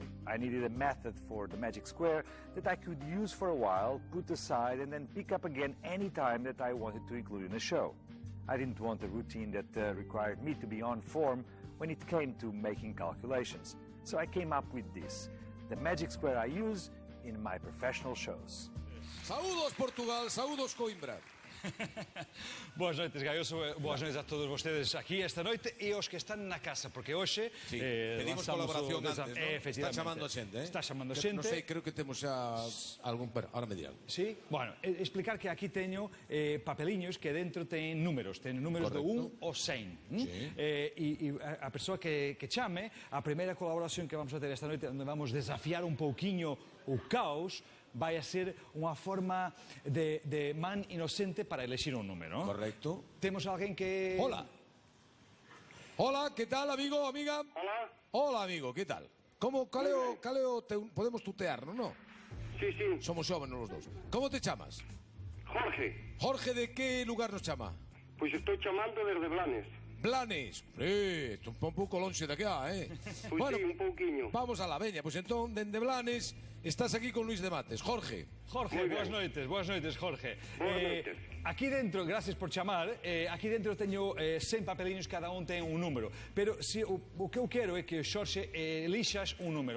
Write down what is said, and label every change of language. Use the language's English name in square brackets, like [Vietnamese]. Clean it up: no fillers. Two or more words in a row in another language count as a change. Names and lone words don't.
[English] I needed a method for the magic square that I could use for a while, put aside, and then pick up again any time that I wanted to include in a show. I didn't want a routine that required me to be on form when it came to making calculations. So I came up with this, the magic square I use in my professional shows. [Galician] Saúdos Portugal, saúdos Coimbra. Boas noites, Gaioso, boas noites a todos vostedes aquí esta noite e os que están na casa, porque hoxe pedimos colaboración antes, ¿no? Está chamando a xente, Está chamando a xente. Non sei, creo que temos xa algún... [Spanish] Ahora me dirán. Sí? [Galician] Bueno, explicar que aquí teño papeliños que dentro ten números Correcto. do 1 ao 100. Sí. E a persoa que chame, a primeira colaboración que vamos a ter esta noite, onde vamos desafiar un pouquiño o caos, vai a ser unha forma de man inocente para elegir un número. Correcto. Temos alguén que... [Spanish] Hola. Hola, ¿qué tal, amigo, amiga? Hola. Hola, amigo, ¿qué tal? Caleo, podemos tutearnos, ¿no? Sí, sí. Somos jóvenes los dos. [Galician] ¿Cómo te chamas? [Spanish] Jorge, [Galician] Jorge, ¿de qué lugar nos chama? [Spanish] pues estoy chamando desde Blanes. [Galician] Blanes. Esto un pouco longe de acá, Pues sí, un pouquiño. [Spanish] Vamos a la veña. [Galician] Pues entón, dende Blanes, estás aquí con Luis de Mates. Jorge. Jorge, [Spanish] Muy [Galician] boas ben. noites, Jorge. Boas noites. Aquí dentro, gracias por chamar, aquí dentro teño 100 papeliños, cada un ten un número. Pero se, o que eu quero é que, Xorxe, elixas un número.